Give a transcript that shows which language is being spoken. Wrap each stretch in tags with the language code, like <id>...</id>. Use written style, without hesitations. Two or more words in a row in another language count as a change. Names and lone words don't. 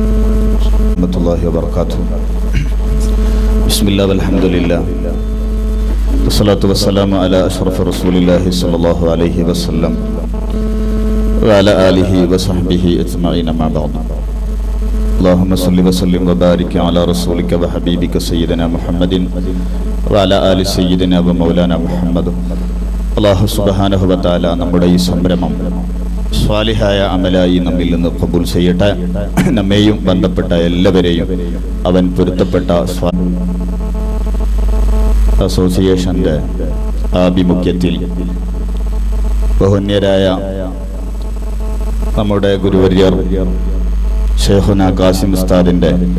<ar>ورحمة الله وبركاته بسم الله والحمد لله والصلاة والسلام على أشرف رسول الله صلى الله عليه وسلم وعلى آله وصحبه أجمعين مع بعض اللهم صل وسلم وبارك على رسولك وحبيبك سيدنا محمد وعلى آل سيدنا ومولانا محمد الله سبحانه وتعالى</ar> <ml>നമ്മുടെ ഈ സംരംഭം സ്വാലിഹായ അമലായി നമ്മിൽ നിന്ന് ഖബൂൽ ചെയ്യട്ടെ. നമ്മെയും ബന്ധപ്പെട്ട എല്ലാവരെയും അവൻ പൊരുത്തപ്പെട്ട അസോസിയേഷന്റെ ആഭിമുഖ്യത്തിൽ ബഹുന്യരായ നമ്മുടെ ഗുരുവര്യർ ഷെയ്ഖുന ഖാസിം ഉസ്താദിന്റെ</ml>